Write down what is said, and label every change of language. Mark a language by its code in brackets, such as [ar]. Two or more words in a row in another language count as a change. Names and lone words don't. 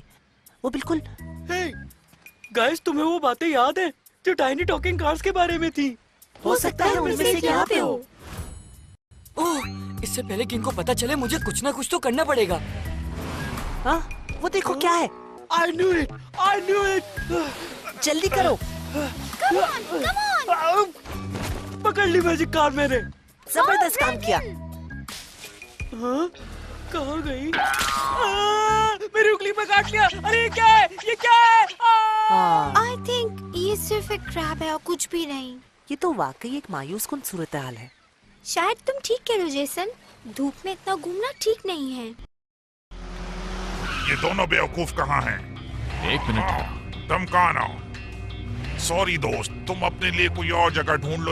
[hi] वो बिल्कुल। गाइस, तुम्हें वो बातें याद है जो [en] tiny talking cars [hi] के बारे में थी? हो सकता है उनमें से यहाँ पे हो। ओह, इससे पहले कि इनको पता चले मुझे कुछ ना कुछ तो करना पड़ेगा। हाँ, वो देखो क्या है। [en] I knew it! I knew it! [hi] जल्दी करो। [en] Come on, come on! [hi] पकड़ ली [en] magic car [hi] मैंने। जबरदस्त काम किया। हाँ? कहाँ गई? मेरी उंगली में काट लिया। अरे ये क्या है? ये क्या है? [en] I think [hi] ये सिर्फ एक क्रैब है और कुछ भी नहीं। ये तो वाकई एक मायूस कुन सूरत हाल है। शायद तुम ठीक कह रहे हो जेसन। धूप में इतना घूमना ठीक नहीं है। ये दोनों बेवकूफ कहाँ हैं? एक मिनट। तुम कहाँ आओ? सॉरी दोस्त, तुम अपने लिए कोई और जगह ढूंढ लो।